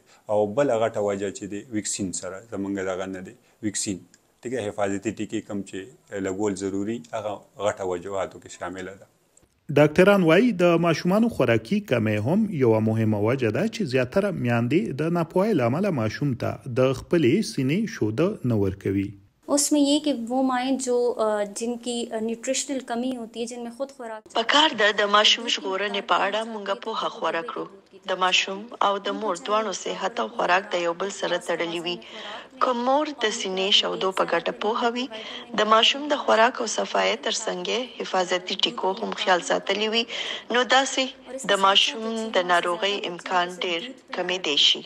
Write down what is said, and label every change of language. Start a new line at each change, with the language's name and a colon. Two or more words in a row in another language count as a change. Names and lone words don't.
Pashto: او بله غټه وجه چې دی ویکسین سره زموږ دغه نه دی، ویکسین ټیکه حفاظتي ټیکې کم چې لګول ضروري هغه غټه وجوهاتو کې شامله ده. ډاکټران وایي د ماشومانو خوراکي کمی هم یوه مهمه وجه ده چې زیاتره میندې د ناپوهۍ له امله ماشوم ته د خپلې سینې شوده نه ورکوي.
Urdu: اس میں یہ کہ وہ مائیں جو جن کی نیوٹریشنل کمی ہوتی ہے، جن میں خود خوراک
Pashto: پکار ده د ماشوم ژغورنې په اړه موږ پوهه خوره کړو. د ماشوم او د مور دواړو صحت او خوراک د یو بل سره تړلي وي. که مور د سینې شودو په ګټه پوهه وي، د ماشوم د خوراک او صفایۍ ترڅنګ حفاظتي ټیکو هم خیال ساتلی وي، نو داسې د ماشوم د ناروغۍ امکان ډیر کمیدی شي.